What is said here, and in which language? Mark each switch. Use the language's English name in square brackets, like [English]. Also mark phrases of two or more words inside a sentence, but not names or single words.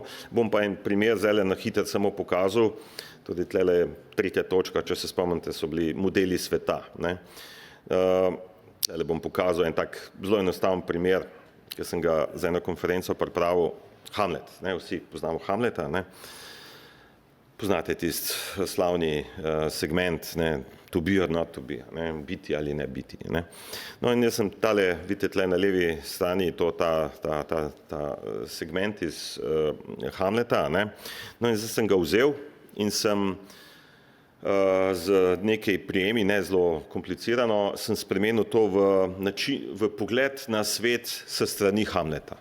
[Slovenian] Bom pa en primer zdajle na hitro samo pokazal, tudi tlele tretja točka, če se spomnite, so bili modeli sveta, ne. Zdajle bom pokazal en tak zelo enostaven primer, ki sem ga za eno konferenco pripravil, Hamlet, ne, vsi poznamo Hamleta, ne. poznate tisti slavni segment, ne, [English] to be or not to be, [Slovenian] ne, biti ali ne biti. Ne. No in jaz sem tale, vidite tle na levi strani, ta segment iz Hamleta, ne. No in zdaj sem ga vzel in sem z nekaj prijemi, ne zelo komplicirano, sem spremenil to v pogled na svet s strani Hamleta.